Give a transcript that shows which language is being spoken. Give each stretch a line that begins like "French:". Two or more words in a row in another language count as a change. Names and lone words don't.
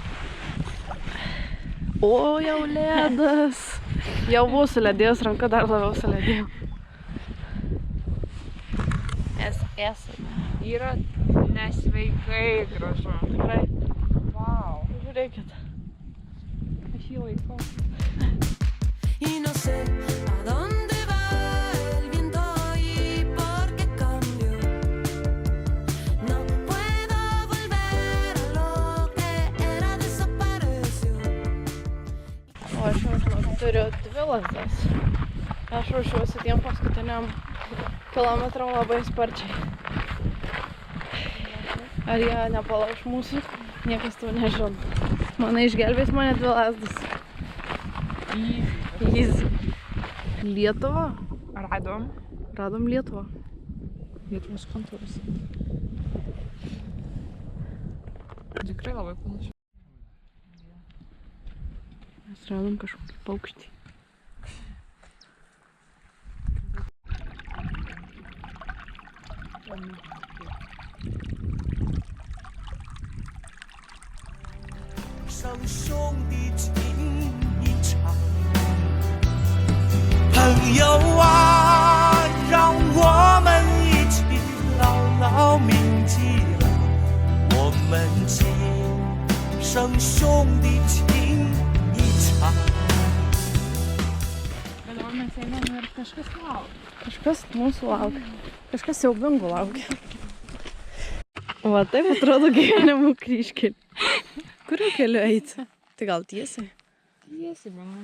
Lithuanian: O, jau ledas. Jau buvo suledėjus, ranka dar labiau suledėjo. Mes esame. Yra nesveikai gražu. Tikrai. Wow. Žiūrėkit. Aš jį laikau.
Spanish: Y no sé a dónde va el viento y por qué cambio. No puedo volver a lo que era desapareció.
Lithuanian: O aš jau turiu 2 lazdas. Aš ruošiuosi tiem paskutiniam kilometram labai sparčiai. Ar jie nepalauš mūsų, niekas to nežino. Manai, išgelbės mane 2 lazdas. Easy. Lietuva. Radom. Radom Lietuvą. Lietuvos kontūras. Tikrai labai panašu. Mes radom kažkokį paukštį.
Chinese: 生兄弟情一场，朋友啊，让我们一起牢牢铭记了我们今生兄弟情一场。
Lithuanian: Bet dabar mes einam ir kažkas laukia. Kažkas mūsų laukia. Kažkas siaubingų laukia. Va taip atrodo gyvenimo kryžkelė. Kuriuo keliu eiti? Tai gal tiesiai? Tiesiai, manau.